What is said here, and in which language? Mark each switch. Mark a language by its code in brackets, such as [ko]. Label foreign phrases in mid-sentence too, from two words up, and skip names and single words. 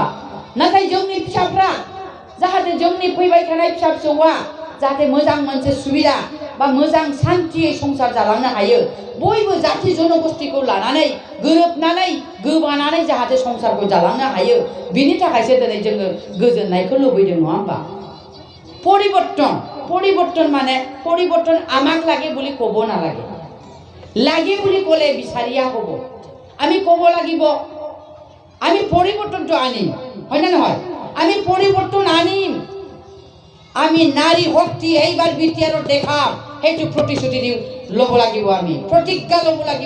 [brx] नाथाय जोंनि फिसाफ्रा जाहाथे जोंनि फैबाय थानाय फिसा फिसौआ जाहाथे मोजां मोनसे सुबिदा बा मोजां सान्थियै संसार जालांनो हायो, बयबो जाथि जनगोष्ठीखौ लानानै गोरोबनानै गोबानानै जाहाथे संसारखौ जालांनो हायो, बिनि थाखायसो दिनै जोङो गोजोननायखौ लुबैदों नङा होमबा? [as] পৰিৱৰ্তন মানে পৰিৱৰ্তন আমাক লাগে বুলি ক'ব নালাগে, লাগে বুলি ক'লে বিচাৰিয়া হ'ব। আমি ক'ব লাগিব আমি পৰিৱৰ্তনটো আনিম, হয় না নহয়? আমি পৰিৱৰ্তন আনিম, আমি নাৰী শক্তি এইবাৰ বিটিআৰত দেখাম, সেইটো প্ৰতিশ্ৰুতি ল'ব লাগিব, আমি প্ৰতিজ্ঞা ল'ব লাগিব।